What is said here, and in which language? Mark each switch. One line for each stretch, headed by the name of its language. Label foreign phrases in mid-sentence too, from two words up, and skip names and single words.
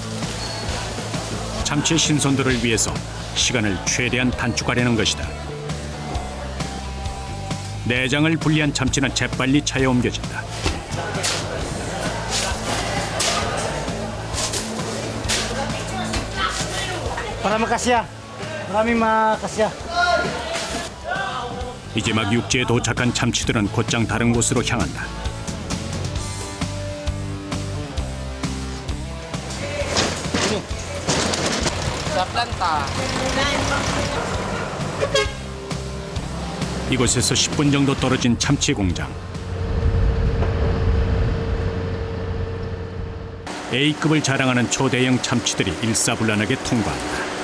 Korean: 참치의 신선도를 위해서 시간을 최대한 단축하려는 것이다. 내장을 분리한 참치는 재빨리 차에 옮겨진다.
Filipino: Para makasya. Maraming makasya.
Korean: 이제 막 육지에 도착한 참치들은 곧장 다른 곳으로 향한다.
Filipino: Sa planta.
Korean: 이곳에서 10분 정도 떨어진 참치 공장. A급을 자랑하는 초대형 참치들이 일사불란하게 통과한다.